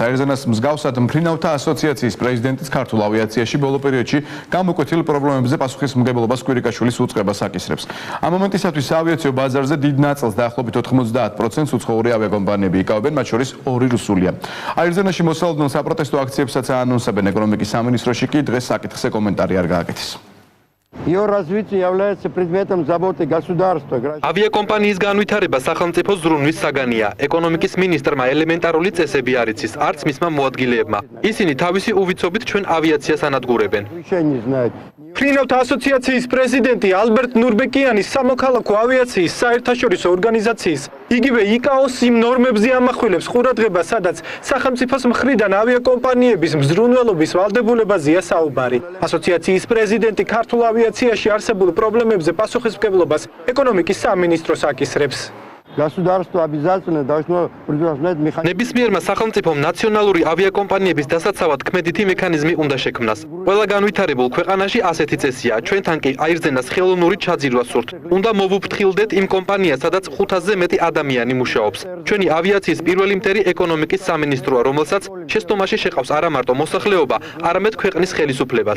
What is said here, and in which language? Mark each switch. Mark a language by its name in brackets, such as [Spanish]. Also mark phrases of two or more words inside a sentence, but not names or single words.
[Georgian] აირზენას მსგავსად მფრინავთა ასოციაციის პრეზიდენტის ქართულ ავიაციაში ბოლო პერიოდში გამოკვეთილ პრობლემებზე პასუხისმგებლობას კვირიკაშვილის უწყებას აკისრებს. ამ მომენტისათვის საავიაციო ბაზარზე დიდ ნაწილს დაახლოებით 90% უცხოური ავიაკომპანიები იკავებენ, მათ შორის 2 რუსულია. აირზენაში მოსალოდნელ საპროტესტო აქციებსაც აანონსებენ ეკონომიკის სამინისტროში კი დღეს საკითხზე კომენტარი არ გააკეთეს. [Russian] Ее развитие является предметом заботы государства. [Georgian] Авиакомпанიის განვითარება სახელმწიფო ზრუნვის საგანია. ეკონომიკის მინისტრმა ელემენტარული წესები არ იცის, არც მისმა მოადგილეებმა. ისინი თავისი უვიცობით ჩვენ ავიაციას ანადგურებენ. მფრინავთა ასოციაციის პრეზიდენტი ალბერტ ნურბეკიანი სამოქალაქო ავიაციის საერთაშორისო ორგანიზაციის იგივე იკაოს იმ ნორმებზე ამახვილებს ყურადღებას, სადაც სახელმწიფოს მხრიდან ავიაკომპანიების მზრუნველობის ვალდებულებაზეა საუბარი. ასოციაციის პრეზიდენტი ქართულ ავიაციაში არსებულ პრობლემებზე პასუხისმგებლობას ეკონომიკის სამინისტროს აკისრებს. [Russian] Государство обязательно должно предусмотреть механизм. [Georgian] ნებისმიერმა სახელმწიფომ ნაციონალური ავიაკომპანიების დასაცავად ქმედითი მექანიზმი უნდა შექმნას. ყველა განვითარებულ ქვეყანაში ასეთი წესია. ჩვენთან კი აირზენას ხელოვნური ჩაძირვა სურთ. უნდა მოვუფრთხილდეთ იმ კომპანიას, სადაც 500-ზე მეტი ადამიანი მუშაობს. ჩვენი ავიაციის პირველი მტერი ეკონომიკის სამინისტროა, რომელსაც შეცდომაში შეყავს არა მარტო მოსახლეობა, არამედ ქვეყნის ხელისუფლებაც.